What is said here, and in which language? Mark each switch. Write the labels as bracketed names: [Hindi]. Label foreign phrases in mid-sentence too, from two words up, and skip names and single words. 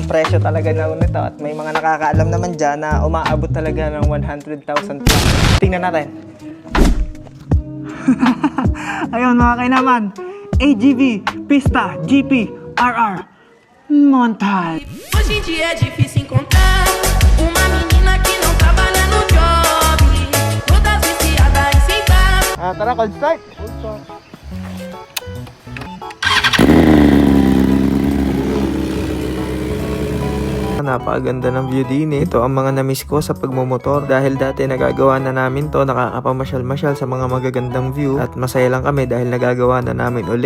[Filipino] presyo talaga na nito at may mga nakakaalam naman dyan na umaabot talaga ng 100,000 plus. Tingnan natin. Ayun mga kainaman, AGV, Pista, GP, RR, Montage. [Portuguese] Hoje em dia é difícil encontrar uma menina que não trabalha no job, todas viciadas em sentar. [Filipino] Tara, [English] cold start. [Filipino] Napakaganda ng view din eh. Ito ang mga namiss ko sa pagmumotor dahil dati nagagawa na namin to, nakakapamasyal-masyal sa mga magagandang view at masaya lang kami dahil nagagawa na namin ulit.